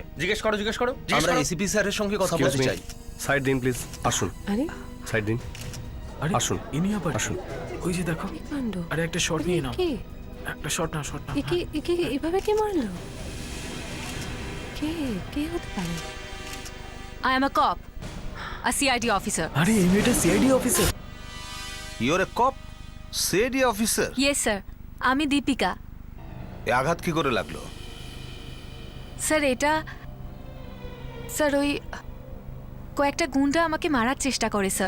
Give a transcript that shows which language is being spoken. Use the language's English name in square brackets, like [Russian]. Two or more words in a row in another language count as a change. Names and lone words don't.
[Bangla] জিজ্ঞেস করো, জিজ্ঞেস করো। আমরা এসিপি স্যারের সঙ্গে কথা বলতে চাই। সাইড দিন প্লিজ। আসুন, আরে সাইড দিন। আরে আসুন, ইনি আবার আসুন। ওই যে দেখো, কি কাণ্ড! আরে একটা শট নিয়ে নাও। কে একটা শট না, শট না। একে এভাবে কে মারলো? কে কে হতে পারে? [English] I am a cop, a CID officer. [Bangla] আরে এই মেয়েটা [English] CID officer. You're a cop, CID officer? Yes sir, [Bangla] আমি দীপিকা। এ আঘাত কি করে লাগলো? স্যার এটা স্যার ওই কয়েকটা গুন্ডা আমাকে মারার চেষ্টা করে স্যার।